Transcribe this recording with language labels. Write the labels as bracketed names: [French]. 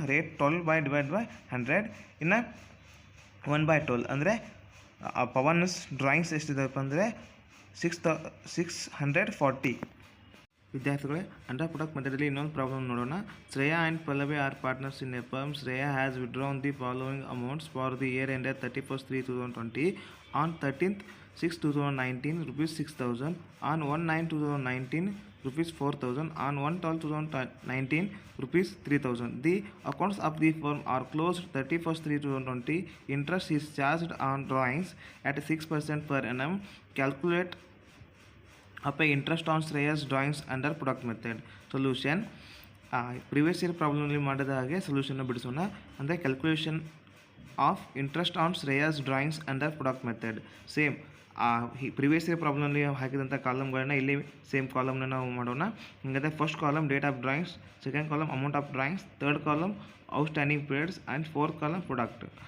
[Kannada] Rate 12/100. ಇನ್ನು 1/12 ಅಂದರೆ Pavan's drawings ಎಷ್ಟಿದೆಪ್ಪ ಅಂದರೆ 640. ವಿದ್ಯಾರ್ಥಿಗಳೇ, ಅಂಡರ್ ಪ್ರಾಡಕ್ಟ್ ಮೆಥಡಲ್ಲಿ ಇನ್ನೊಂದು ಪ್ರಾಬ್ಲಮ್ ನೋಡೋಣ. [English] Shreya and Pallavi are partners in a firm. Shreya has withdrawn the following amounts for the year ended 31st 3/2020. On 13th 6/2019 rupees 6,000. on 1/9/2019 rupees 4,000. on 1/12/2019 rupees 3,000. The accounts of the firm are closed 31st 3/2020. Interest is charged on drawings at 6% per annum. Calculate up a interest on Shreya's drawings under product method. [Kannada] Solution: previous year ಪ್ರಾಬ್ಲಮ್ನಲ್ಲಿ ಮಾಡಿದ ಹಾಗೆ ಸೊಲ್ಯೂಷನ್ನ ಬಿಡಿಸೋಣ. [English] ಅಂದರೆ calculation of interest on Shreya's drawings under product method. [Kannada] Same previous year ಪ್ರಾಬ್ಲಮ್ನಲ್ಲಿ ಹಾಕಿದಂಥ ಕಾಲಮ್ಗಳನ್ನ ಇಲ್ಲಿ same ಕಾಲಮ್ನ ನಾವು ಮಾಡೋಣ. [English] ಹಂಗಾದರೆ first column date of drawings, second column amount of drawings, third column outstanding periods and fourth column product.